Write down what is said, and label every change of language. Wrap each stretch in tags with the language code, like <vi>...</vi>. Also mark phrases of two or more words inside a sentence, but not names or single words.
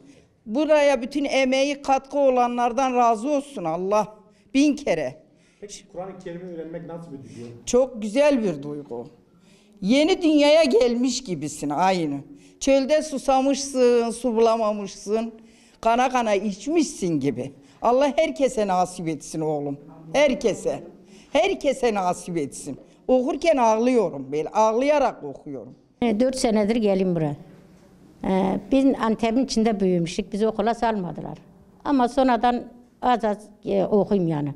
<tr>Buraya bütün emeği, katkı olanlardan razı olsun Allah. 1000 kere. Peki Kur'an-ı Kerim'i öğrenmek nasıl bir duygu? Çok güzel bir duygu. Yeni dünyaya gelmiş gibisin aynı. Çölde susamışsın, su bulamamışsın. Kana kana içmişsin gibi. Allah herkese nasip etsin oğlum. Herkese. Herkese nasip etsin. Okurken ağlıyorum böyle. Ağlayarak okuyorum. 4 senedir gelin buraya. Biz Antep'in içinde büyümüştük. Bizi okula salmadılar. Ama sonradan az okuyayım yani.</tr>